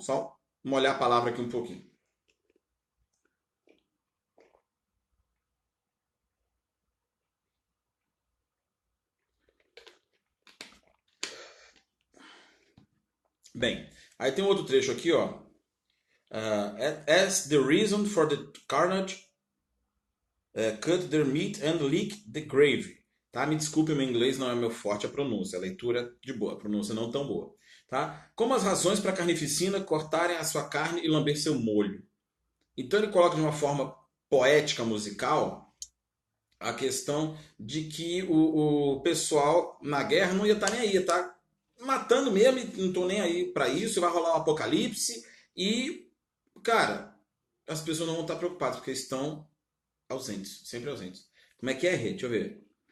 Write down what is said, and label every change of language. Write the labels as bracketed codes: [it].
[pt] Só molhar a palavra aqui um pouquinho. Bem, aí tem outro trecho aqui, ó. [en] As the reason for the carnage, cut their meat and lick the gravy. [pt] Tá? Me desculpe, meu inglês não é meu forte a pronúncia. A leitura de boa, a pronúncia não tão boa. Tá? Como as razões para a carnificina cortarem a sua carne e lamber seu molho. Então ele coloca de uma forma poética, musical, a questão de que o pessoal na guerra não ia estar nem aí, ia estar matando mesmo, e não estou nem aí para isso, vai rolar um apocalipse e, cara, as pessoas não vão estar preocupadas porque estão ausentes, sempre ausentes. Como é que é, Rê? Deixa eu ver.